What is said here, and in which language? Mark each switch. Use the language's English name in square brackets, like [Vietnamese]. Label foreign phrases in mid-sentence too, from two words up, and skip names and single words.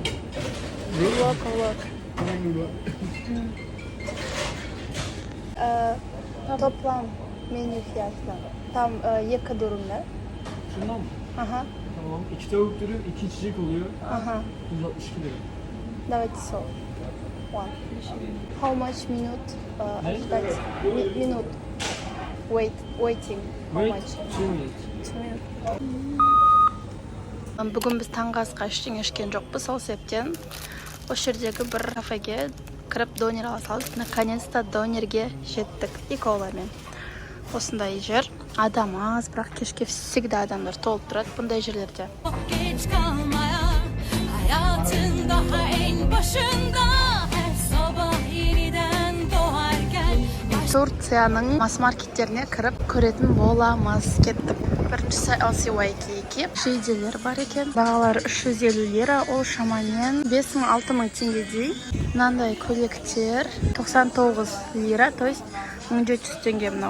[Turkish] Vlog. Toplam menü fiyatları. Tam 2 durumda. Şundan mı? Aha. Tamam. 2 tavuk dürüm, 2 içecek oluyor. Aha. 162 lira. [English] Давайте so. One. How much minute? Ждать? Minute. Waiting. How Wait, much? 2 minutes. 2 minute. [Kazakh] Бүгін біз таңғы асқа ештеңе ішкен жоқпыз, сол себептен осы жердегі бір кафеге кіріп донер ала салдық. Наконец-то донерге жеттік. И коламен. Осындай жер. Адам аз, бірақ кешке всегда адамдар толып тұрады бұндай жерлерде. [Turkish] Geç kalmaya hayatın daha en başında her sabah yeniden doğarken [Kazakh] Турцияның масс-маркеттеріне кіріп көретін боламыз. Кеттік. Біріншісі LC Waikiki. Жейделер бар екен. Бағалары 350 лира, ол шамамен 5-6 теңгедей. Мынандай көйлектер 99 лира, [Russian] то есть [Kazakh] 1700 теңге мынау.